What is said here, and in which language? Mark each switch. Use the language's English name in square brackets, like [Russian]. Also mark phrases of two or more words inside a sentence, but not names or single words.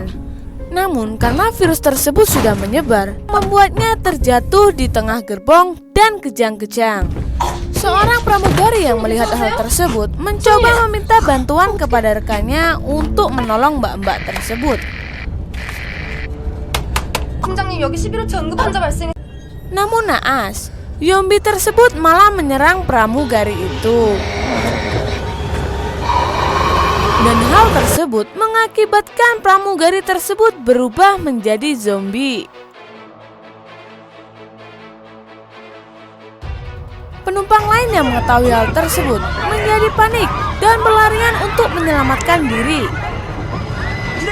[Indonesian] Namun karena virus tersebut sudah menyebar, membuatnya terjatuh di tengah gerbong dan kejang-kejang. Seorang pramugari yang melihat hal tersebut mencoba meminta bantuan kepada rekannya untuk menolong mbak-mbak tersebut. [Korean] 팀장님, 여기 11호차 응급 환자 발생. [Indonesian] Namun naas, zombie tersebut malah menyerang pramugari itu. Dan hal tersebut mengakibatkan pramugari tersebut berubah menjadi zombie. Penumpang lain yang mengetahui hal tersebut menjadi panik dan berlarian untuk menyelamatkan diri.